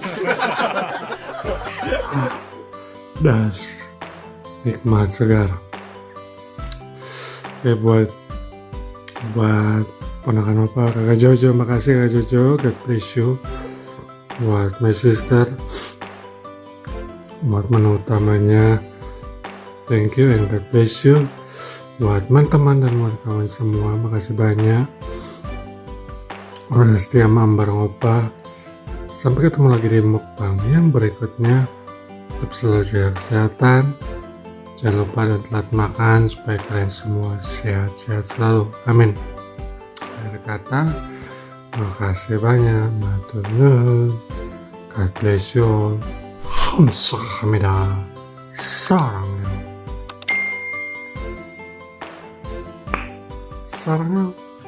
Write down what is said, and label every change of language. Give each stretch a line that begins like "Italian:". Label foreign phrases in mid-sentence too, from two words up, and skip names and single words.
Indonesian: Das nikmat segar. Oke, buat ponakan Oppa, kakak Jojo, makasih kakak Jojo,
English: God bless you. Buat my sister,
Indonesian: buat menu utamanya,
English: thank you and God bless you.
Indonesian: Buat teman-teman dan buat kawan semua, makasih banyak udah setia bareng Oppa. Sampai ketemu lagi di mukbang yang berikutnya. Tetap selalu jaga kesehatan, jangan lupa dan telat makan supaya kalian semua sehat-sehat selalu, amin. Akhir kata, makasih banyak,
Javanese: matur nuwun,
English: God bless you all.
Korean: 감사합니다, 사랑해.